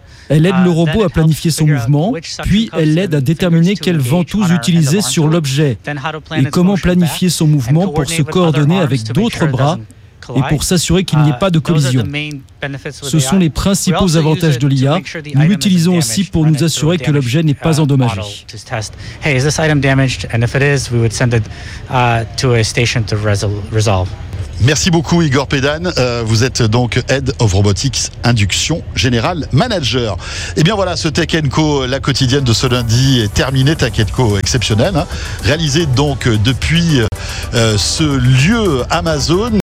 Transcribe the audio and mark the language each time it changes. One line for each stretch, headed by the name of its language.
French: Elle aide le robot à planifier son mouvement, puis elle l'aide à déterminer quelle ventouse utiliser sur l'objet et comment planifier son mouvement pour se coordonner avec d'autres bras et pour s'assurer qu'il n'y ait pas de collision. Ce sont les principaux avantages de l'IA. Nous l'utilisons aussi pour nous assurer que l'objet n'est pas endommagé.
English: Hey, is this item damaged? And if it is, we would send it to a station to resolve.
French: Merci beaucoup Igor Pédan, vous êtes donc Head of Robotics Induction General Manager. Et bien voilà, ce Tech & Co, la quotidienne de ce lundi est terminée. Tech & Co exceptionnel, hein, réalisé donc depuis ce lieu Amazon.